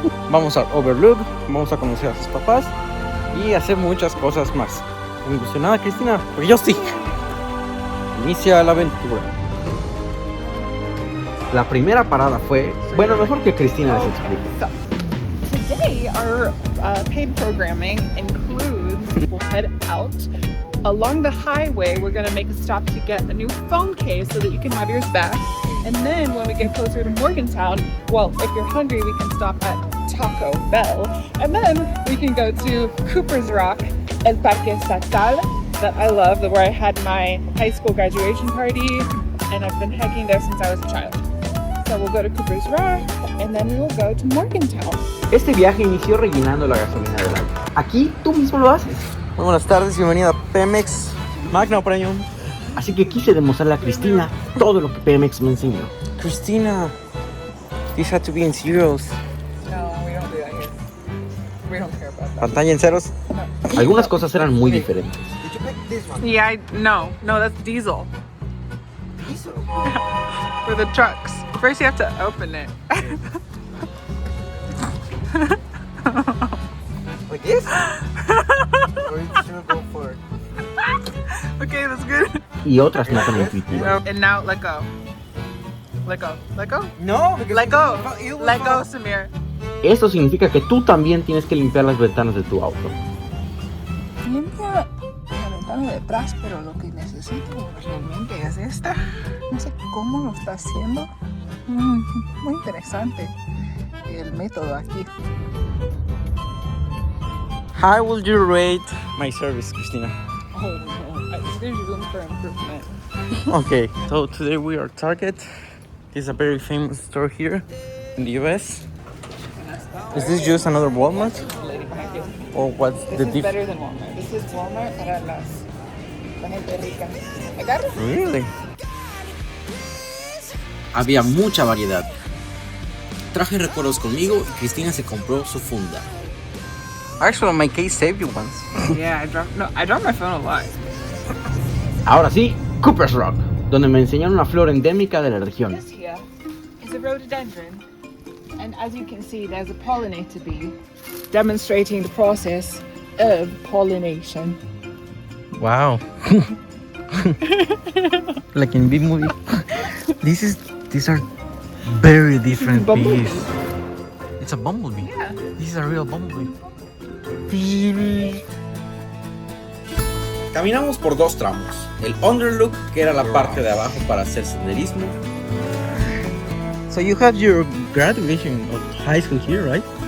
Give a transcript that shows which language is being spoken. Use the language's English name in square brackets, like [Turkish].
[Spanish] Vamos al Overlook, vamos a conocer a sus papás y hacer muchas cosas más. ¿Emocionada, Cristina? Porque yo sí. Inicia la aventura. La primera parada fue... Bueno, mejor que Cristina les explique. [English] So, today our paid programming includes, we'll head out along the highway. We're going to make a stop to get a new phone case so that you can have yours back. And then when we get closer to Morgantown, well, if you're hungry, we can stop at Taco Bell. And then we can go to Cooper's Rock, [Spanish] El Parque Estatal, [English] that I love, where I had my high school graduation party. And I've been hiking there since I was a child. So we'll go to Cooper's Rock, and then we will go to Morgantown. [Spanish] Este viaje inició rellenando la gasolina del auto. Aquí tú mismo lo haces. Muy buenas tardes, bienvenida a Pemex Magna Premium. Así que quise demostrarle a Cristina todo lo que Pemex me enseñó. [English] Cristina, this had to be in zeros. No, we don't do that here. We don't care about that. [Spanish] Pantalla en ceros. [English] No. [Spanish] Algunas cosas eran muy diferentes. [English] Yeah, no, that's diesel. Diesel. For the trucks. First you have to open it. Like this? Or you should go for it. Okay, that's good. [Spanish] Y otras no tan intuitivas. [English] And now let go. Let go. Let go. No, because Let go. you will Let go, fall. Samir. [Spanish] Esto significa que tú también tienes que limpiar las ventanas de tu auto. Limpia la ventana de atrás, pero lo que necesito realmente es esta. No sé cómo lo está haciendo. Muy interesante el método aquí. [English] How would you rate my service, Cristina? Oh no, there's room for improvement. Okay, so today we are at Target. It's a very famous store here in the US. Is this just another Walmart? Lady behind you. Or what's This the is difference? better than Walmart. This is Walmart [Spanish] para la gente rica. ¿Agarras? [English] Really? [Spanish] Había mucha variedad. Traje recuerdos conmigo y Cristina se compró su funda. [English] Actually, my case saved you once. Yeah, I dropped my phone a lot. [Spanish] Ahora sí, Cooper's Rock, donde me enseñaron una flor endémica de la región. [English] This here is a rhododendron, and as you can see, there's a pollinator bee demonstrating the process of pollination. Wow. Like in bee movie. These are very different Bumblebee. bees. It's a bumblebee. Yeah. This is a real bumblebee. [Spanish] Caminamos por dos tramos. El Underlook, que era la parte de abajo para hacer senderismo. [English] So you had your graduation of high school here, right?